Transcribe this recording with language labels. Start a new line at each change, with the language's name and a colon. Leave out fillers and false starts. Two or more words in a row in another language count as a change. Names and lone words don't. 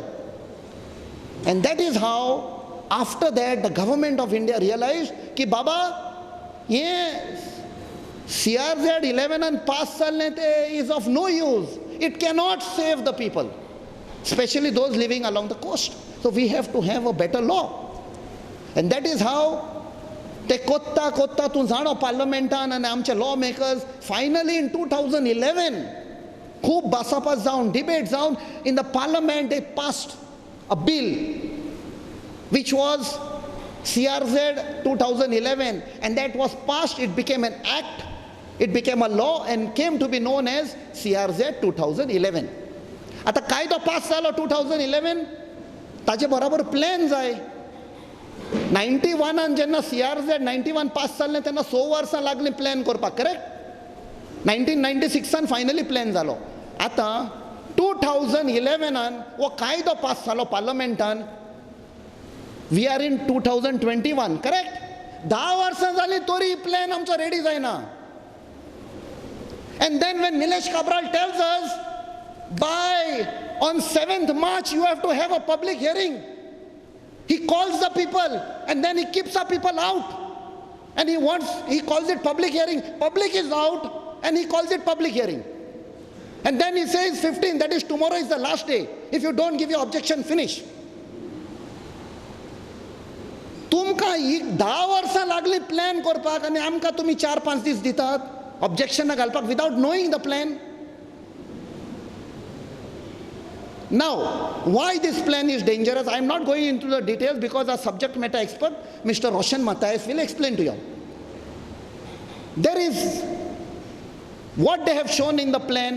English: And that is how, after that, the government of India realized ki Baba, yes, CRZ 11 and pass chalne te is of no use. It cannot save the people, especially those living along the coast. So we have to have a better law. And that is how
Konkani: ते कोत्ता तूं जाणो पार्लमेंटान आनी आमचे
English: law makers finally in 2011
Konkani: खूब बासापास जावन डिबेट जावन
English: in the parliament they passed a bill which was CRZ 2011, and that was passed. It became an act, it became a law and came to be known as CRZ 2011.
Konkani: आता कायदो पास जालो 2011, ताचे बरोबर प्लॅन जाय. 91 जेन्ना CRZ 91 पास जाल्लें तेन्ना 6 वर्सां लागलीं प्लॅन करपाक, करेक्ट? 1996 फायनली प्लॅन जालो. आतां 2011 हो कायदो पास जालो पार्लमेंटान.
English: We are in 2021, correct?
Konkani: 10 वर्सां जालीं तरी प्लॅन आमचो रेडी जायना.
English: And then when Nilesh Cabral tells us, on 7th March you have to have a public hearing. He calls the people and then he keeps the people out. And he calls it public hearing. Public is out and he calls it public hearing. And then he says 15, that is tomorrow is the last day. If you don't give your objection, finish.
Konkani: तुमकां 10 वर्सां लागली प्लॅन करपाक आनी आमकां तुमी 4-5 दीस दितात ऑब्जेक्शनां घालपाक
English: without knowing the plan. Now, why this plan is dangerous? I am not going into the details because our subject matter expert, Mr. Roshan Matthias, will explain to you. There is what they have shown in the plan.